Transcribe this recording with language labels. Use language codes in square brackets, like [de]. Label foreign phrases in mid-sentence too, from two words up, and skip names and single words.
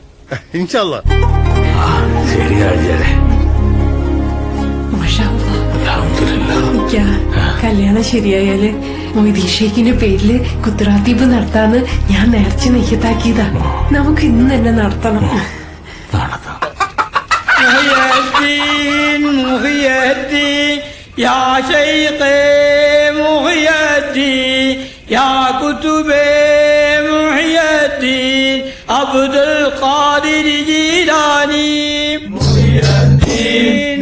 [ar] إن شاء الله. [ml] ശരി ഹാജിയാരെ. കല്യാണം ശരിയായാല് മൊയ്തീൻ ഷേഖിന്റെ പേരില് കുത്രാത്തീപ് നടത്താന്ന് ഞാൻ നേർച്ച നെയ്യത്താക്കിയതാ. നമുക്ക് ഇന്ന് തന്നെ നടത്തണം. [ar] يا شيخي محي الدين يا كتب محي الدين عبد القادر جيلاني محي الدين